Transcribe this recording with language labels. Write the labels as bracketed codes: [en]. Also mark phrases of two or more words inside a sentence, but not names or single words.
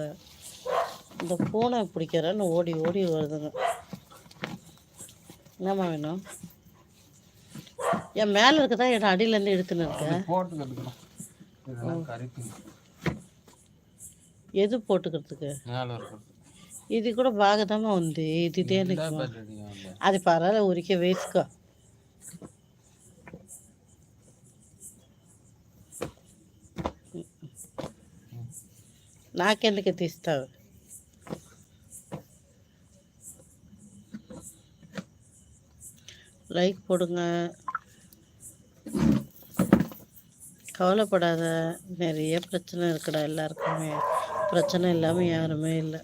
[ta] இந்த பூனை பிடிக்கிறேன்னு ஓடி ஓடி வருதுங்க. என்னம்மா வேணும்? என் மேலே இருக்குதா என் அடியிலேருந்து எடுத்துன்னு இருக்கேன்? எது போட்டுக்கிறதுக்கு? இது கூட [te] బాగదామా ఉంది, ఇది దేనికి? అది పర్వాలేదు, ఊరికే వేసుకో. నాకెందుకు తీస్తావు? [ta] லைக் போடுங்க, கவலைப்படாத. நிறைய பிரச்சனை இருக்குடா எல்லாருக்குமே, பிரச்சனை இல்லாமல் யாருமே இல்லை.